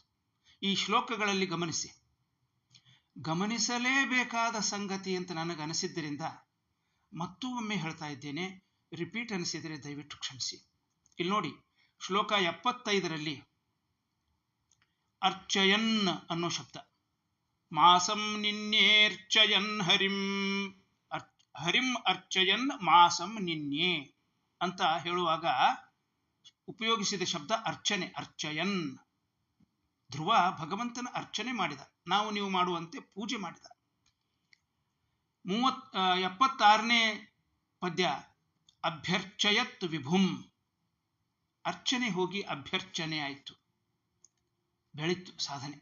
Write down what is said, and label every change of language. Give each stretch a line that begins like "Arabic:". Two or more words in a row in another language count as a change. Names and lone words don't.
Kannada: ಈ ಶ್ಲೋಕಗಳಲ್ಲಿ ಗಮನಿಸಿ, ಗಮನಿಸಲೇಬೇಕಾದ ಸಂಗತಿ ಅಂತ ನನಗೆ ಅನಿಸಿದ್ದರಿಂದ ಮತ್ತೊಮ್ಮೆ ಹೇಳ್ತಾ ಇದ್ದೇನೆ. ರಿಪೀಟ್ ಅನಿಸಿದರೆ ದಯವಿಟ್ಟು ಕ್ಷಮಿಸಿ. ಇಲ್ಲಿ ನೋಡಿ, ಶ್ಲೋಕ 75ರಲ್ಲಿ ಅರ್ಚಯನ್ ಅನ್ನೋ ಶಬ್ದ,
Sanskrit: ಮಾಸಂ ನಿನ್ಯೇರ್ಚಯನ್ ಹರಿಂ, ಹರಿಂ ಅರ್ಚಯನ್ ಮಾಸಂ ನಿನ್ಯೇ
Kannada: ಅಂತ ಹೇಳುವಾಗ ಉಪಯೋಗಿಸಿದ ಶಬ್ದ ಅರ್ಚನೆ,
Sanskrit: ಅರ್ಚಯನ್.
Kannada: ಧ್ರುವ ಭಗವಂತನ ಅರ್ಚನೆ ಮಾಡಿದ, ನಾವು ನೀವು ಮಾಡುವಂತೆ ಪೂಜೆ ಮಾಡಿದ. 76ನೇ ಪದ್ಯ
Sanskrit: ಅಭ್ಯರ್ಚಯತ್ ವಿಭುಂ,
Kannada: ಅರ್ಚನೆ ಹೋಗಿ ಅಭ್ಯರ್ಚನೆ ಆಯಿತು, ಬೆಳೀತು ಸಾಧನೆ.